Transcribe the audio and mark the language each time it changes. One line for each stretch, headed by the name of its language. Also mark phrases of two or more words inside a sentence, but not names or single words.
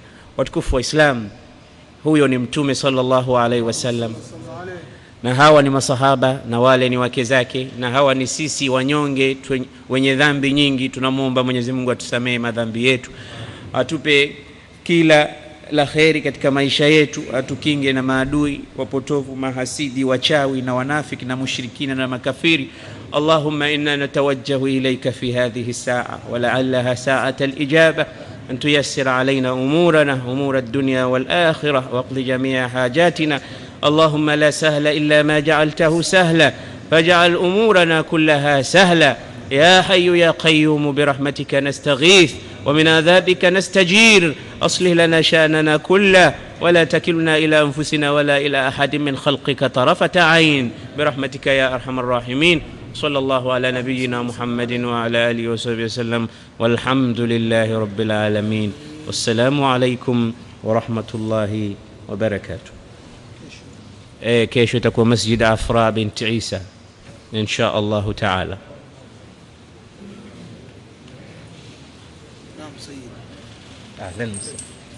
Swahili: Watukufu wa Islam, huyo ni Mtume
Arabic: صلى الله عليه وسلم,
Swahili: na hawa ni masahaba, na wale ni wake zake, na hawa ni sisi wanyonge wenye dhambi nyingi. Tunamuomba Mwenyezi Mungu atusamee madhambi yetu, atupe kila la kheri katika maisha yetu, atukinge na maadui wapotovu, mahasidi, wachawi na wanafiki na mushrikina na makafiri.
Arabic: اللهم إنا نتوجه إليك في هذه الساعة ولعلها ساعة الإجابة أن تيسر علينا أمورنا أمور الدنيا والآخرة واقض جميع حاجاتنا. اللهم لا سهل إلا ما جعلته سهلا فاجعل أمورنا كلها سهلا. يا حي يا قيوم برحمتك نستغيث ومن عذابك نستجير. أصلح لنا شأننا كله ولا تكلنا إلى أنفسنا ولا إلى أحد من خلقك طرفة عين برحمتك يا أرحم الراحمين. صلى الله على نبينا محمد وعلى آله وصحبه وسلم والحمد لله رب العالمين. والسلام عليكم ورحمة الله وبركاته.
Swahili: kesho itakuwa Masjid Afra binti Isa
Arabic: إن شاء الله تعالى. نعم سيد. أهلا.